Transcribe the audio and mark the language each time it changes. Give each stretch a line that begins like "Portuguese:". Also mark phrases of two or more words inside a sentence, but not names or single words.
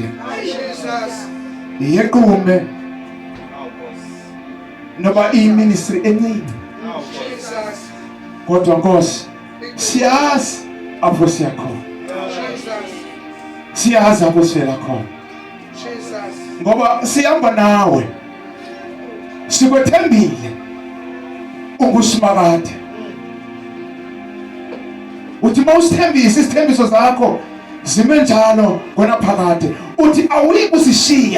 Zulu: Jesus. Yequme noba i-ministry encane Jesus. kodwa Nkosi siyazi apho siya khona. Jesus. Siyazi apho sivela khona. Jesus. Ngoba sihamba nawe. Sikwethembile ungusimakade. Uthi mawusithembisa isithembiso zakho zime njalo kona phakade. Uthi awuyi kusishiya